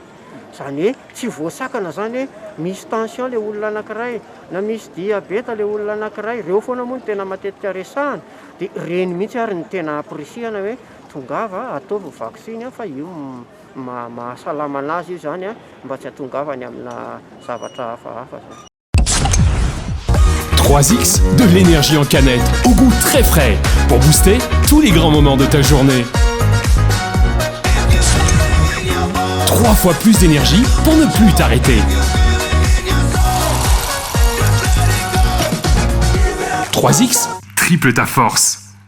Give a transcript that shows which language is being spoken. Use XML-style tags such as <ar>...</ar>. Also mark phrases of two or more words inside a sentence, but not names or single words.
<mg>Zany hoe tsy voasakana zany hoe misy tension le olona anankiray na misy diabeta le olona anankiray, ireo foana moa ny tena matetika resahana dia reny mihitsy ary ny tena aprisihana hoe tongava ataovy vaksiny fa io mahasalama anazy io zany mba tsy hatongavany amina zavatra hafahafa.</mg> <fr>3X, de l'énergie en canette, au goût très frais, pour booster tous les grands moments de ta journée. 3 fois plus d'énergie pour ne plus t'arrêter. 3X, triple ta force.</fr>